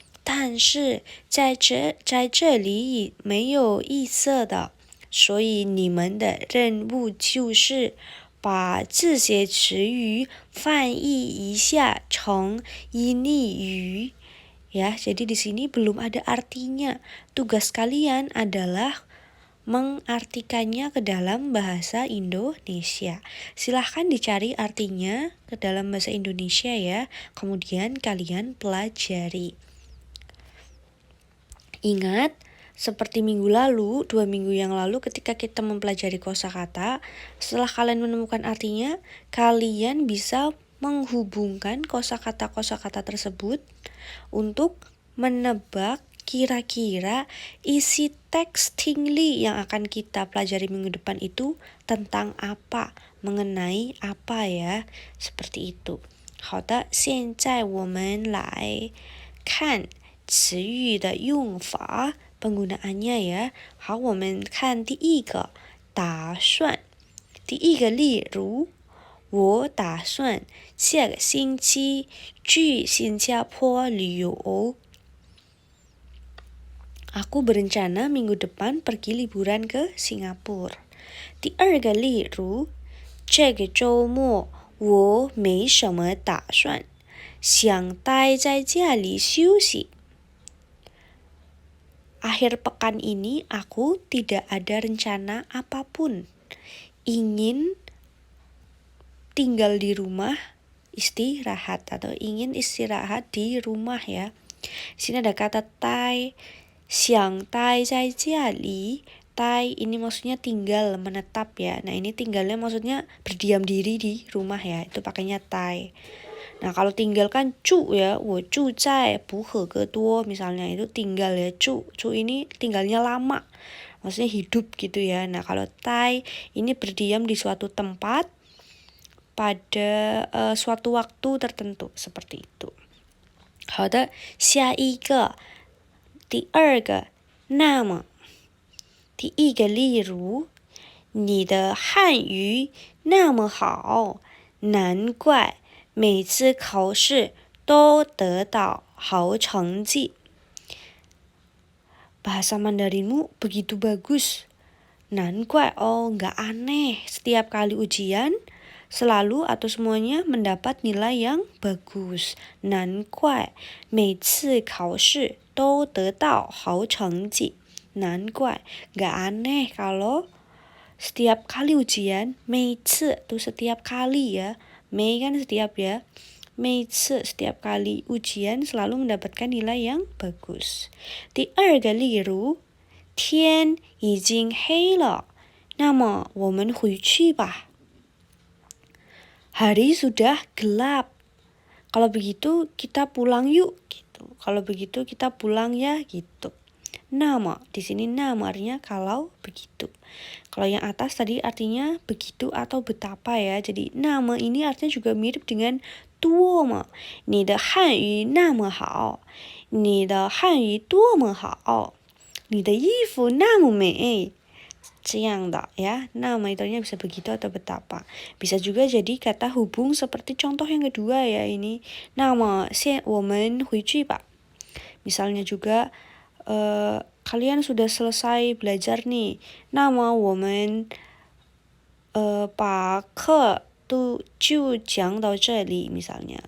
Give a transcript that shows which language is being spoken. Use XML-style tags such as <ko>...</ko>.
<zh>但是在这里没有异色的，所以你们的任务就是把这些词语翻译一下成印尼语。</zh> <id>Ya, jadi di sini belum ada artinya. Tugas kalian adalah mengartikannya ke dalam bahasa Indonesia. Silahkan dicari artinya ke dalam bahasa Indonesia ya. Kemudian kalian pelajari. Ingat, seperti minggu lalu, 2 minggu yang lalu ketika kita mempelajari kosakata, setelah kalian menemukan artinya, kalian bisa menghubungkan kosakata tersebut untuk menebak kira-kira isi teks tingli yang akan kita pelajari minggu depan itu tentang apa, mengenai apa ya, seperti itu.</id> <zh>好的，现在我们来看词语的用法</zh> <id>penggunaannya ya.</id> <zh>好，我们看第一个打算。第一个例如，我打算下个星期去新加坡旅游。</zh> <id>Aku berencana minggu depan pergi liburan ke Singapura. 第二个例如，这个周末我没什么打算，想待在家里休息。 Akhir pekan ini aku tidak ada rencana apapun. Ingin tinggal di rumah istirahat atau ingin istirahat di rumah ya. Sini ada kata tai,</id> <zh>xiang tai zai jia li.</zh> <id>Tai ini maksudnya tinggal, menetap ya. Nah ini tinggalnya maksudnya berdiam diri di rumah ya. Itu pakainya tai. Nah kalau tinggal kan cu ya,</id> <zh>wo cu zai bu he ge duo</zh> <id>misalnya itu tinggal ya cu ini tinggalnya lama, maksudnya hidup gitu ya. Nah kalau tai ini berdiam di suatu tempat pada suatu waktu tertentu seperti itu.</id> <zh>好的，下一个，第二个，那么，第一个例如，你的汉语那么好，难怪每次考试都得到好成绩.</zh> <id>Bahasa Mandarinmu begitu bagus. Nanquai, nggak aneh. Setiap kali ujian, selalu atau semuanya mendapat nilai yang bagus.</id> <zh>Nanquai, 每次考试都得到好成绩.</zh> <id>Nanquai, nggak aneh kalau setiap kali ujian,</id> <zh>每次</zh> <id>itu setiap kali ya. Mei kan setiap ya.</id> <zh>每次</zh> <id>setiap kali ujian selalu mendapatkan nilai yang bagus.</id> <zh>第二个例如，天已经黑了，那么我们回去吧。</zh> <id>hari sudah gelap. Kalau begitu kita pulang yuk gitu. Kalau begitu kita pulang ya gitu. Nama, di sini nama artinya kalau begitu. Kalau yang atas tadi artinya begitu atau betapa ya. Jadi nama ini artinya juga mirip dengan tuo ma.</id> <zh>你的汉语那么好，你的汉语多么好，你的衣服那么美。这样的</zh> <id>ya, nama itu artinya bisa begitu atau betapa. Bisa juga jadi kata hubung seperti contoh yang kedua ya ini.</id> <zh>Nama, 我们回去吧.</zh> <id>Misalnya juga kalian sudah selesai belajar nih.</id> <zh>Nama 我们把课都就讲到这里</zh> <id>misalnya.</id>